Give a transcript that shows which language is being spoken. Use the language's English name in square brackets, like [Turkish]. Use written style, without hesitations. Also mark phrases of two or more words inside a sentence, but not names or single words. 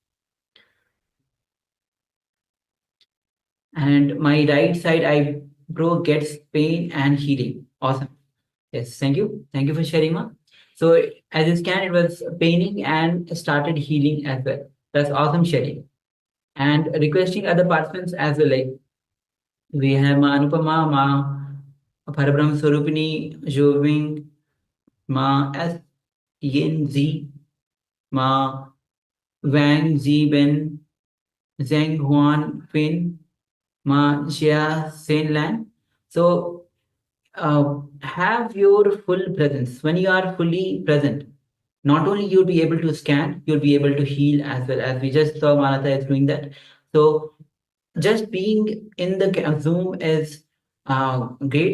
[English] And my right side eyebrow gets pain and healing. Awesome. Yes, thank you. Thank you for sharing, Ma. So as you scan, it was paining and started healing as well. That's awesome sharing. And requesting other participants as well, like we have Ma Anupama, Ma Parabrahma Swarupini, Joving, Ma S Yin Z, Ma Wang Ziben, Zheng Huan Fin, Ma Xia Sen Lan. So have your full presence. When you are fully present, not only you'll be able to scan, you'll be able to heal as well, as we just saw Manata is doing that. So just being in the Zoom is great.